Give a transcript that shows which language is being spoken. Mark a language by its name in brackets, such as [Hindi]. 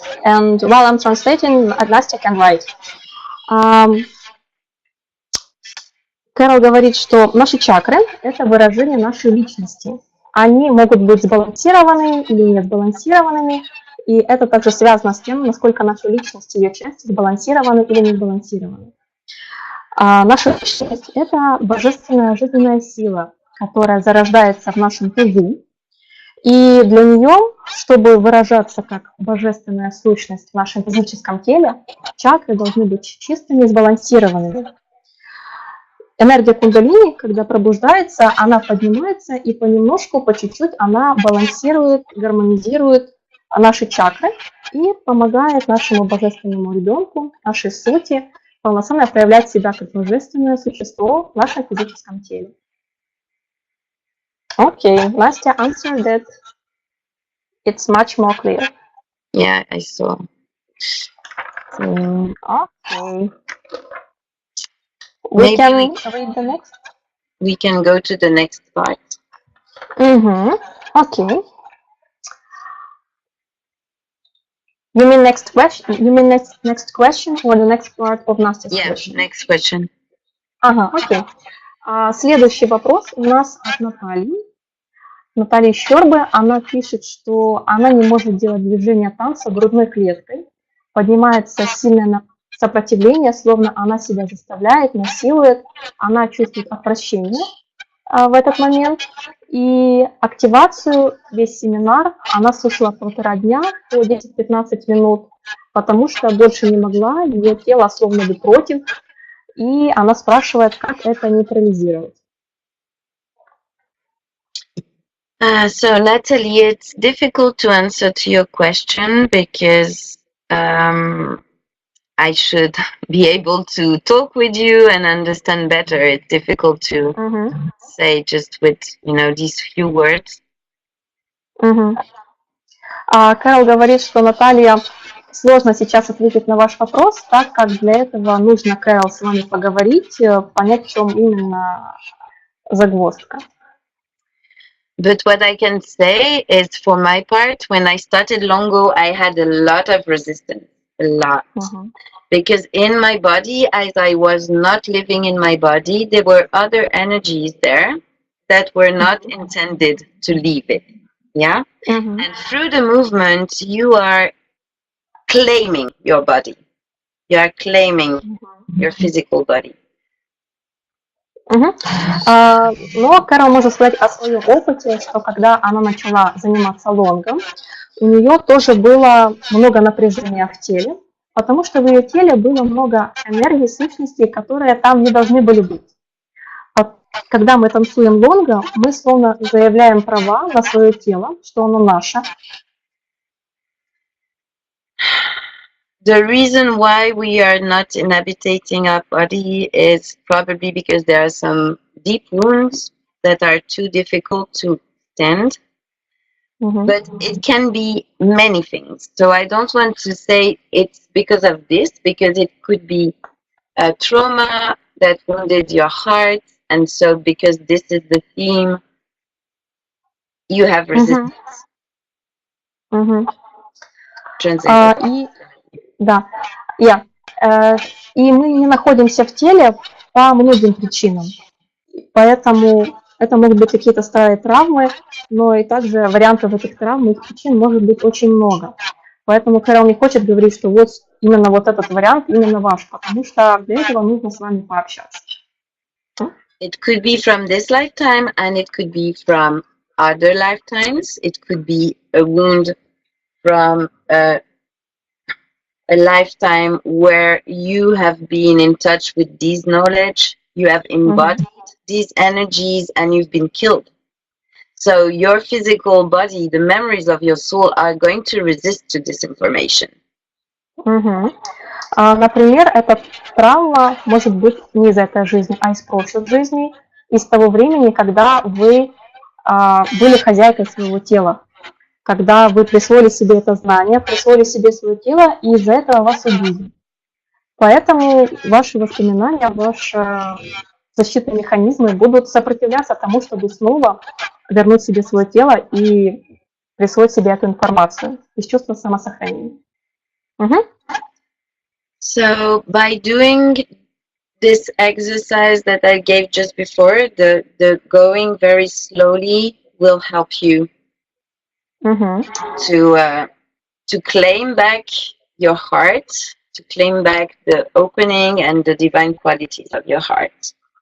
[English] And while I'm translating, Настя can write. [Russian] Керол говорит, что наши чакры – это выражение нашей личности. они могут быть сбалансированными или не сбалансированными, и это также связано с тем, насколько наша личность и ее части сбалансированы или не сбалансированы. Наша личность – это божественная жизненная сила, которая зарождается в нашем пузу, и для нее, чтобы выражаться как божественная сущность в нашем физическом теле, чакры должны быть чистыми и сбалансированными. Энергия кундалини, когда пробуждается, она поднимается, и понемножку, по чуть-чуть она балансирует, гармонизирует наши чакры и помогает нашему божественному ребенку, нашей сути, полноценно проявлять себя как божественное существо в нашем физическом теле. [English] Okay, Настя answered that. It's much more clear. Yeah, I saw. Okay. We can read the next. We can go to the next part. Okay. You mean next question? You mean next question or the next part of Nastya's question? Yeah, next question. [Russian] Ага, окей. Следующий вопрос у нас от Натальи. Наталья Щербы, она пишет, что она не может делать движение танца грудной клеткой. Поднимается сильное сопротивление, словно она себя заставляет, насилует. Она чувствует отвращение в этот момент. И активацию, весь семинар, она слушала 1,5 дня по 10-15 минут, потому что больше не могла, ее тело словно бы против. И она спрашивает, как это нейтрализировать. [English] So Natalie, it's difficult to answer to your question because I should be able to talk with you and understand better. It's difficult to say just with, these few words. [Russian] Керол говорит, что Наталья, сложно сейчас ответить на ваш вопрос, так как для этого нужно, Керол, с вами поговорить, понять, в чем именно загвоздка. [English] But what I can say is, for my part, when I started long ago, I had a lot of resistance, a lot. Because in my body, as I was not living in my body, there were other energies there that were not intended to leave it. Yeah? And through the movement, you are claiming your body. You are claiming your physical body. [Russian] Но Керол может сказать о своем опыте, что когда она начала заниматься лонгом, у нее тоже было много напряжения в теле, потому что в ее теле было много энергии, сущностей, которые там не должны были быть. Когда мы танцуем лонго, мы словно заявляем права на свое тело, что оно наше. [English] The reason why we are not inhabiting our body is probably because there are some deep wounds that are too difficult to stand. But it can be many things. So I don't want to say it's because of this, because it could be a trauma that wounded your heart. And so because this is the theme, you have resistance. [Russian] Да, и мы не находимся в теле по многим причинам, поэтому это могут быть какие-то старые травмы, но и также вариантов этих травм, их причин может быть очень много. Поэтому Керол не хочет говорить, что вот именно вот этот вариант именно ваш, потому что для этого нужно с вами пообщаться. [English] It could be from this lifetime, and it could be from other lifetimes. It could be a wound from a lifetime where you have been in touch with this knowledge, you have embodied these energies, and you've been killed. So your physical body, the memories of your soul, are going to resist to this information. [Russian] Например, эта травма может быть не из этой жизни, а из прошлых жизней, из того времени, когда вы были хозяйкой своего тела, когда вы присвоили себе это знание, присвоили себе свое тело, и из-за этого вас убили. Поэтому ваши воспоминания, ваши защитные механизмы будут сопротивляться тому, чтобы снова вернуть себе свое тело и присвоить себе эту информацию из чувства самосохранения. [English] So by doing this exercise that I gave just before, the going very slowly will help you to claim back your heart, to claim back the opening and the divine qualities of your heart.